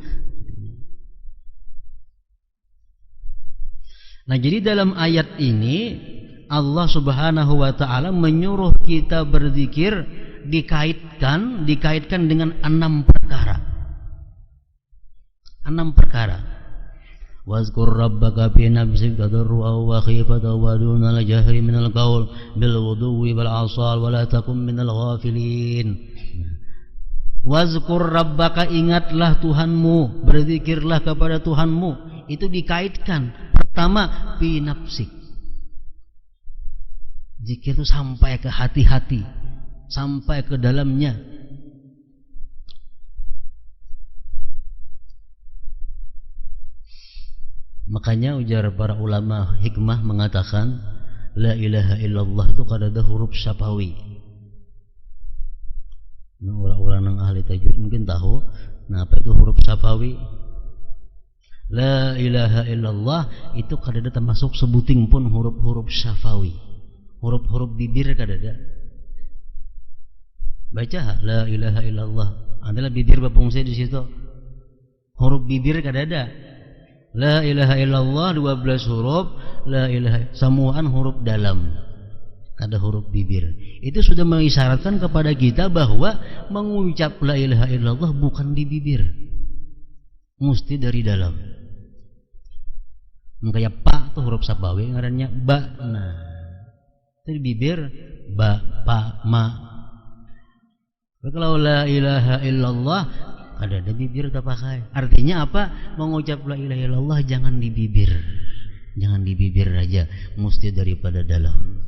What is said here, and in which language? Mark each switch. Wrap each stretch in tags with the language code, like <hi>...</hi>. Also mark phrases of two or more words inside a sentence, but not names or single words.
<id>Nah, jadi dalam ayat ini Allah Subhanahu wa taala menyuruh kita berzikir dikaitkan dengan 6 perkara. 6 perkara.</id> <ar>واذكر ربك في نفسك تضرعا وخيفة ودون الجهر من القول بالغدو والآصال ولا تكن من الغافلين. واذكر ربك,</ar> <id>ingatlah Tuhanmu, berzikirlah kepada Tuhanmu. Itu dikaitkan. Pertama,</id> <ar>في نفسك.</ar> <id>Zikir itu sampai ke hati-hati, sampai ke dalamnya. Makanya ujar para ulama hikmah mengatakan</id> <ar>لا إله إلا الله</ar> <id>itu kada ada huruf syafawi. Nah, orang-orang yang ahli tajwid mungkin tahu. Nah, apa itu huruf syafawi?</id> <ar>لا إله إلا الله</ar> <id>itu kada ada termasuk sebuting pun huruf-huruf syafawi. Huruf-huruf bibir kada ada. Baca</id> <ar>لا إله إلا الله.</ar> <id>Adalah bibir berfungsi di situ. Huruf bibir kada ada.</id> <ar>لا إله إلا الله</ar> <id>12 huruf,</id> <ar>لا إله</ar> <id>samuan huruf dalam. Kada huruf bibir. Itu sudah mengisyaratkan kepada kita bahwa mengucap</id> <ar>لا إله إلا الله</ar> <id>bukan di bibir. Mesti dari dalam. Kayak pa itu huruf syafawi ngarannya ba. Nah, itu di bibir ba, pa, ma. Kalau</id> <ar>لا إله إلا الله</ar> <id>ada bibir tak pakai. Artinya apa? Mengucap</id> <ar>لا إله إلا الله</ar> <id>jangan di bibir. Jangan di bibir aja, mesti daripada dalam.</id>